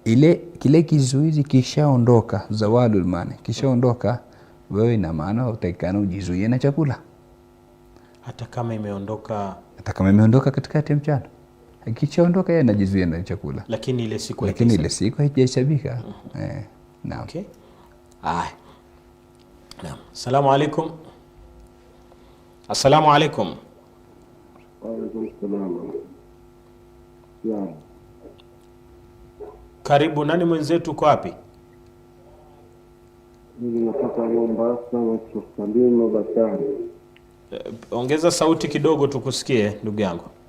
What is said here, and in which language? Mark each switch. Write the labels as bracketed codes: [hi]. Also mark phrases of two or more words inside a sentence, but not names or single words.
[sw] kile kizuizi kishaondoka, [ar] زوال المانع [sw] kishaondoka, wewe ina maana utaikana ujizuie na chakula hata kama imeondoka katikati ya mchana. Kishaondoka yeye anajizuia na chakula, lakini ile siku haijahesabika. Naam. Okay. Naam. [ar] السلام عليكم. السلام عليكم. وعليكم السلام. [sw] Karibu, nani mwenzetu, uko wapi? Mimi natoka Mombasa na Salima Bakari. Ongeza sauti kidogo tukusikie ndugu yangu.